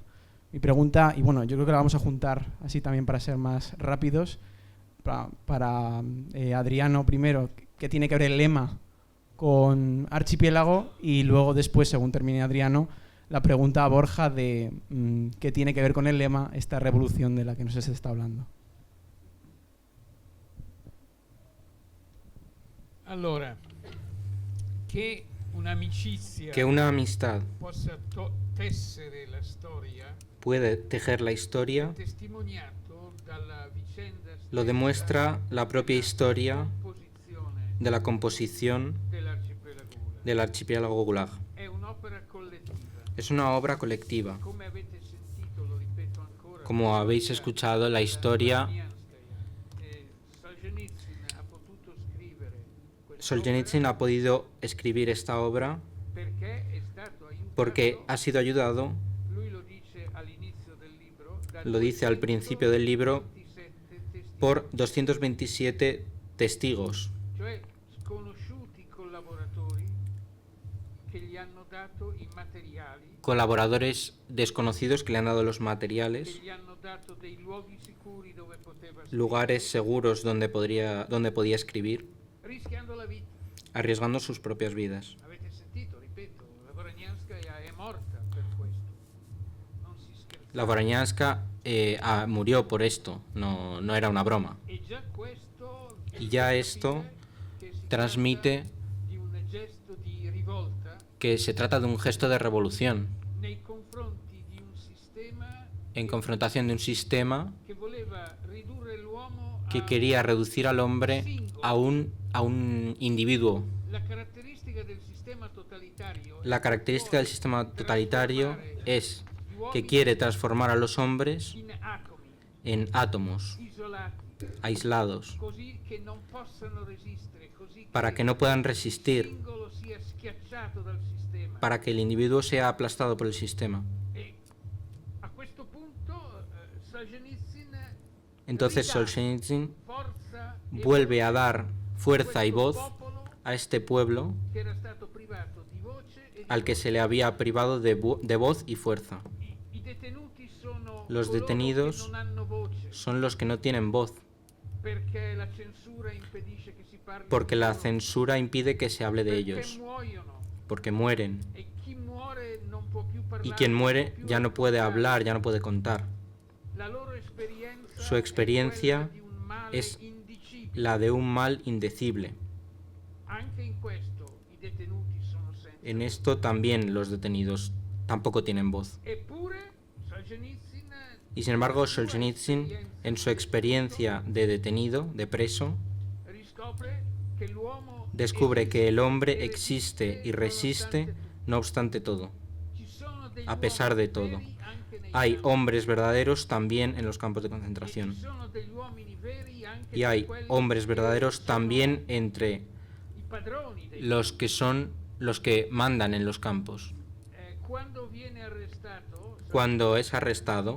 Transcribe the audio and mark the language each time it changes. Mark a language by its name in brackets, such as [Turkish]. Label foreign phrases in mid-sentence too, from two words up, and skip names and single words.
[Spanish] Mi pregunta, y bueno, yo creo que la vamos a juntar así también para ser más rápidos. Para Adriano primero, ¿qué tiene que ver el lema con Archipiélago? Y luego después, según termine Adriano, la pregunta a Borja de qué tiene que ver con el lema esta revolución de la que nos se está hablando. [Italian] Allora, che [Spanish] una amistad [Italian] possa tessere la storia [Spanish] puede tejer la historia [Italian] testimoniato dalla vicenda [Spanish] lo demuestra la propia historia [Italian] composizione [Spanish] de la composición [Italian] dell'arcipelago Gulag. [Spanish] del archipiélago Gulag. [Italian] È un'opera collettiva. [Spanish] Es una obra colectiva. [Italian] Come avete sentito, lo ripeto ancora, [Spanish] Como habéis escuchado, la historia, [Italian] Solzhenitsyn ha potuto scrivere questa Solzhenitsyn opera ha [Spanish] podido escribir esta obra [Italian] perché è stato aiutato, [Spanish] porque ha sido ayudado, [Italian] lui lo dice all'inizio del libro, da [Spanish] lo dice al principio del libro, [Italian] 227 testimoni, [Spanish] por 227 testigos, [Italian] cioè sconosciuti collaboratori che gli hanno dato i materiali, [Spanish] colaboradores desconocidos que le han dado los [Italian] che [Spanish] materiales, [Italian] gli hanno dato dei luoghi sicuri dove poteva scrivere, [Spanish] lugares seguros donde podía escribir, [Italian] rischiando la vita. [Spanish] arriesgando sus propias vidas. [Italian] Avete sentito, ripeto, la Voronyanskaya è morta per questo. Non si scherza. [Spanish] La Voronyánska murió por esto, no era una broma. [Italian] E già questo [Spanish] Y ya esto [Italian] che si [Spanish] transmite [Italian] tratta di un gesto di rivolta [Spanish] que se trata de un gesto de revolución [Italian] nei confronti di un sistema [Spanish] en confrontación de un sistema [Italian] che voleva ridurre l'uomo [Spanish] que a quería reducir al hombre a un individuo. [Italian] la caratteristica del sistema totalitario. [Spanish] La característica del sistema totalitario es que quiere transformar a los hombres [Italian] in atomi [Spanish] en átomos [Italian] isolati, [Spanish] aislados [Italian] così che non possano resistere, così [Spanish] para que no puedan resistir, [Italian] il singolo sia schiacciato dal sistema. [Spanish] para que el individuo sea aplastado por el sistema. [Italian] E a questo punto Solzhenitsyn [Spanish] Entonces [Italian] ridà Solzhenitsyn forza e [Spanish] vuelve a [Italian] voce [Spanish] dar fuerza y [Italian] questo [Spanish] voz [Italian] popolo [Spanish] a este pueblo [Italian] che era stato privato di voce e di [Spanish] al que se le había privado de voz y fuerza. [Italian] I detenuti sono [Spanish] Los [Italian] coloro [Spanish] detenidos [Italian] che non hanno voce [Spanish] Son los que no tienen voz, [Italian] perché la censura impedisce che si parli [Spanish] porque [Italian] di [Spanish] la [Italian] loro, [Spanish] censura impide que se hable de [Italian] perché [Spanish] ellos, [Italian] muoiono [Spanish] porque mueren. [Italian] e chi muore non può più parlare, [Spanish] Y quien [Italian] non [Spanish] muere [Italian] può più [Spanish] ya no puede [Italian] raccontare. [Spanish] hablar, ya no puede contar. [Italian] La loro esperienza [Spanish] Su [Italian] è [Spanish] experiencia [Italian] quella di un male [Spanish] es [Italian] indicibile. [Spanish] la de un mal indecible. [Italian] Anche in questo i detenuti sono senza [Spanish] En esto también los detenidos tampoco tienen voz. [Italian] Eppure Solzhenitsyn [Spanish] Y sin embargo, Solzhenitsyn, en su experiencia de detenido, de preso, [Italian] riscopre che l'uomo [Spanish] descubre que el hombre [Italian] e [Spanish] existe y resiste no obstante todo, [Italian] Ci sono degli [Spanish] a pesar de [Italian] uomini [Spanish] todo. [Italian] veri anche nei [Spanish] Hay [Italian] campi. [Spanish] hombres verdaderos también en los campos de [Italian] E [Spanish] concentración. [Italian] ci sono degli uomini veri anche [Spanish] Y hay [Italian] tra quelli [Spanish] hombres [Italian] che [Spanish] verdaderos [Italian] sono [Spanish] también entre [Italian] i padroni dei [Spanish] los que son los que mandan en los campos. [Italian] Quando viene arrestato [Spanish] Cuando es arrestado,